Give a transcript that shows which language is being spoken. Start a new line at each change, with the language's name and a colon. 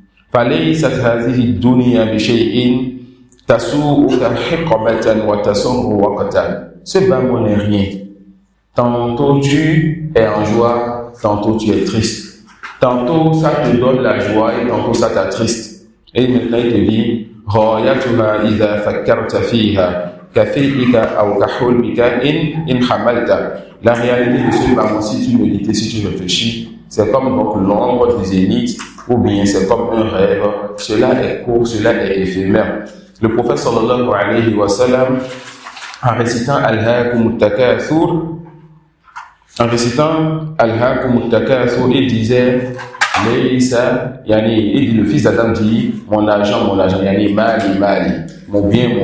Arabic: فَلَيْسَتْ هَذِهِ الدُّنْيَا بِشَيْءٍ تَسُوءُكَ حِقْبَةً وَتَسُرُّ وَقْتًا.
French: Ce bas-mot n'est rien. Tantôt tu es en joie, tantôt tu es triste. Tantôt ça te donne la joie et tantôt ça t'attriste. Et maintenant il te dit
Arabic: غايتها إذا فكرت فيها كفيئك أو كحلمك إن حملت.
French: La réalité de ce bas-mot, si tu médites, si tu réfléchis, c'est comme donc l'ombre du zénith ou bien c'est comme un rêve. Cela est court, cela est éphémère. Le prophète sallallahu alayhi wa sallam, en récitant Alhaakum Takathur, il disait Laysa, yani, il dit, le fils d'Adam dit mon argent, yani mali, mon bien.